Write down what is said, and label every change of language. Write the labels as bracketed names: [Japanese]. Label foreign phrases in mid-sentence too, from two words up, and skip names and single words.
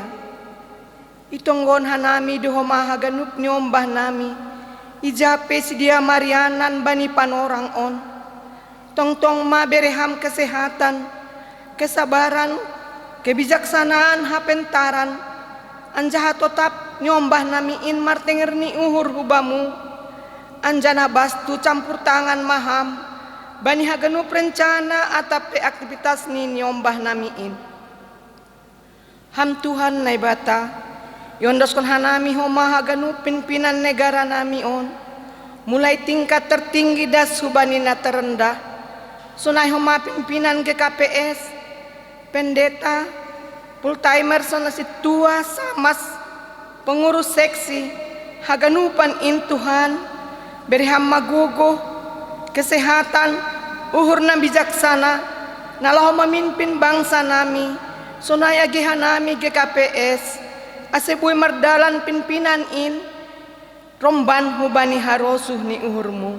[Batak Simalungun] Itonggon hanami doho mahaganup nyombah nami, ijape sedia marianan bani panorang on, tong-tong ma bereham [Indonesian] kesehatan, kesabaran, kebijaksanaan [Batak Simalungun] hapentaran, anjaha tetap nyombah nami in martenger ni uhur hubamu, anjana bastu [Indonesian] campur tangan [Batak Simalungun] maham, bani haganup rencana atap aktivitas ni nyombah nami in. Ham Tuhan naibata, yondoskon hanami homa haganup pimpinan negara nami on, [Indonesian] mulai tingkat [Batak Simalungun] tertinggi das hubanina terendah, sunai homa pimpinan GKPS, pendeta, full-timer sonasi tua samas, [Indonesian] pengurus seksi, [Batak Simalungun] haganupan in Tuhan, beri hama gogo, kesehatan, uhur na bijaksana, nalaho mamimpin bangsa nami, sunai agihan nami GKPS, asebuy mardalan pimpinan in, romban hubani harosuh ni uhurmu.